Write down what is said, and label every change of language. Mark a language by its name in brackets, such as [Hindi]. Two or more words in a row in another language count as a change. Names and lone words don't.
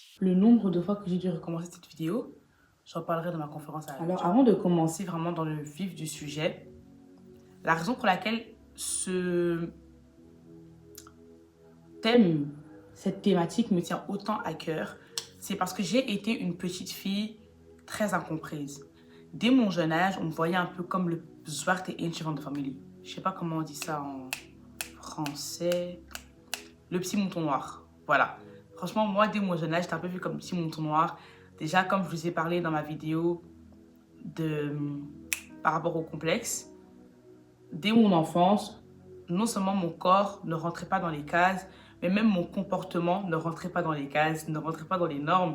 [French] Le nombre de fois que j'ai dû recommencer cette vidéo, j'en parlerai dans ma conférence à la Alors, avant de commencer vraiment dans le vif du sujet, la raison pour laquelle ce thème, cette thématique me tient autant à cœur, c'est parce que j'ai été une petite fille très incomprise. Dès mon jeune âge, on me voyait un peu comme le [Dutch] zwarte eentje van de familie. [French] Je sais pas comment on dit ça en français. Le petit mouton noir. Voilà. Franchement, moi, dès mon jeune âge, j'étais un peu vu comme le petit mouton noir. Déjà, comme je vous ai parlé dans ma vidéo par rapport au complexe, dès mon enfance, non seulement mon corps ne rentrait pas dans les cases, mais même mon comportement ne rentrait pas dans les cases, ne rentrait pas dans les normes.